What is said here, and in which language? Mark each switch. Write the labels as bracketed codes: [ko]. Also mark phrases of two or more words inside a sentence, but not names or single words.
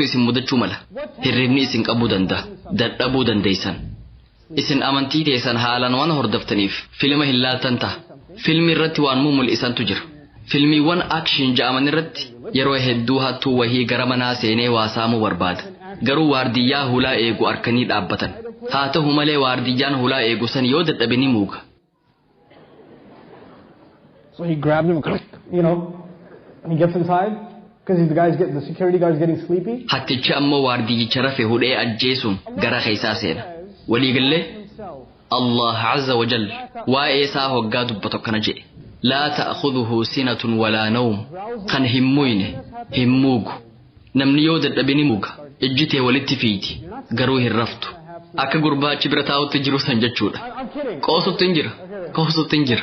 [om] isin mudachuu mala hirribni isin qabuu danda'a dadhabuu dandeessan isin amantii teessan haalaan waan hordoftaniif filma hin laaltan ta'a filmi irratti waan mul'isantu jira filmiiwwan akshin ja'aman irratti yeroo hedduu hattuu wahii gara manaa seenee waa saamuu barbaada garuu waardiyyaa hulaa eegu arkanii dhaabbatan haa ta'u malee waardiyyaan hulaa eegu san yoo dadhabe ni muuga. [en] So he grabbed him, and he gets inside because the security guard's getting sleepy. [om] Hattichi ammoo waardiyyicha rafe hudhee ajjeesuun gara keessaa seena. Waliigallee [ar] الله عز وجل [om] waa'ee isaa hoggaa dubbatu akkana jedhe. [ar] لا تأخذه سنة ولا نوم [om] kan hin muyne hin muugu namni yoo dadhabe ni muuga ijjitee walitti fiiti garuu hin raftu akka gurbaachi bira taa'utti jiru san jechuudha. Qoosutti hin jira.